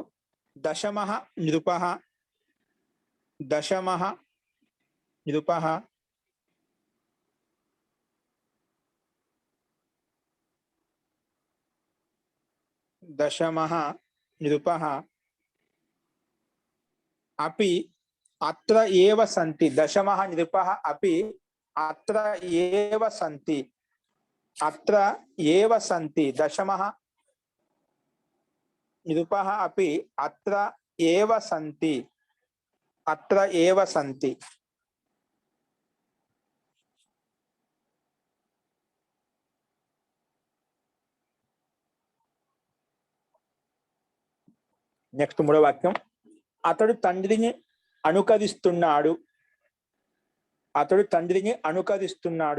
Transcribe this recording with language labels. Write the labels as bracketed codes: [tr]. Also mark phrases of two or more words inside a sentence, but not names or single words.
[sa] దశమః నృపః, దశమః నృపః. దశమః నృపః. अपि अत्र एव सन्ति. दशमः नृपः अपि अत्र एव सन्ति. अत्र एव सन्ति. दशमः नृपः अपि अत्र एव सन्ति. अत्र एव सन्ति. [te] నెక్స్ట్ మూడో వాక్యం. అతడు తండ్రిని అనుకరిస్తున్నాడు. అతడు తండ్రిని అనుకరిస్తున్నాడు.